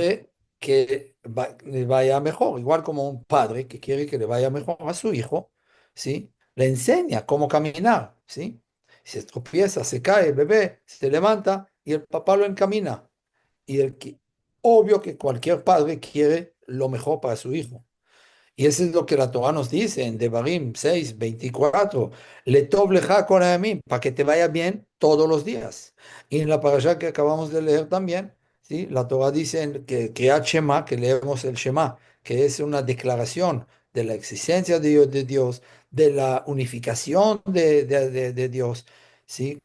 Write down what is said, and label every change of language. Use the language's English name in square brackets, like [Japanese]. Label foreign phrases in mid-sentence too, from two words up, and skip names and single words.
[Spanish] Quiere que le vaya mejor, igual como un padre que quiere que le vaya mejor a su hijo, ¿sí? Le enseña cómo caminar, ¿sí? Si se tropieza, se cae, el bebé se levanta y el papá lo encamina. Y obvio que cualquier padre quiere lo mejor para su hijo. Y eso es lo que la Torah nos dice en Devarim 6:24. [Hebrew] לטוב לך כל הימים, [Spanish] para que te vaya bien todos los días. Y en la parasha que acabamos de leer también, ¿sí? La Torah dice que [Hebrew] קריאת שמע, [Spanish] que leemos el Shema, que es una declaración de la existencia de Dios, de la unificación de Dios, ¿sí?